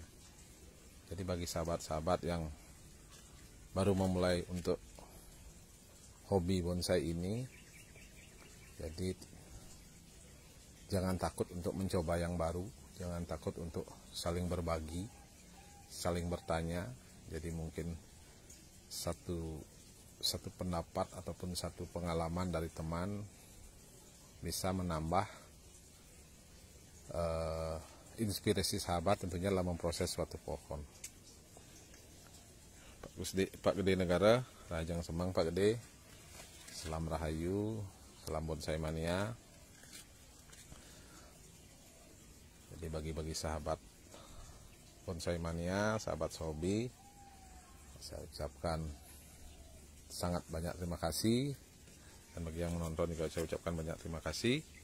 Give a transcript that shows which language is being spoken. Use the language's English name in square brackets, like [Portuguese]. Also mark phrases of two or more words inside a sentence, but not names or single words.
[Indonesian] Jadi bagi sahabat-sahabat yang baru memulai untuk hobi bonsai ini, jadi jangan takut untuk mencoba yang baru, jangan takut untuk saling berbagi, saling bertanya. Jadi mungkin satu pendapat ataupun satu pengalaman dari teman bisa menambah inspirasi sahabat tentunya dalam memproses suatu pohon. Pak Gede Negara, [Balinese] Rajang Semang [Indonesian] Pak Gede, salam rahayu, salam bonsai mania. Jadi bagi sahabat bonsai mania, sahabat hobi, saya ucapkan sangat banyak terima kasih, dan bagi yang menonton juga saya ucapkan banyak terima kasih.